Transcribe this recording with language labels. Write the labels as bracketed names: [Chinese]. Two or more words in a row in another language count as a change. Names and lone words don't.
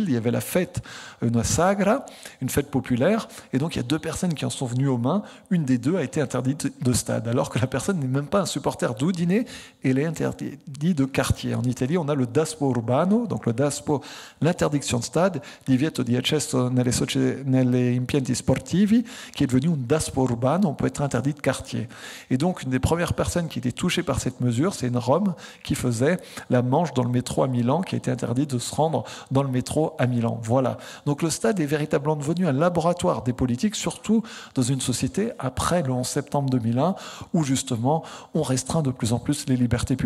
[French] Il y avait la fête, une sagra, une fête populaire. Et donc, il y a 2 personnes qui en sont venues aux mains. Une des 2 a été interdite de stade, alors que la personne n'est même pas un supporter d'Udine. Elle est interdite de quartier. En Italie, on a le [Italian] DASPO urbano, [French] donc le DASPO, l'interdiction de stade, [Italian] divieto di accesso nelle impianti sportivi, [French] qui est devenu un [Italian] DASPO urbano. [French] On peut être interdit de quartier. Et donc, une des premières personne qui était touchée par cette mesure, c'est une Rome qui faisait la manche dans le métro à Milan, qui a été interdit de se rendre dans le métro à Milan. Voilà. Donc le stade est véritablement devenu un laboratoire des politiques, surtout dans une société après le 11 septembre 2001, où justement on restreint de plus en plus les libertés publiques.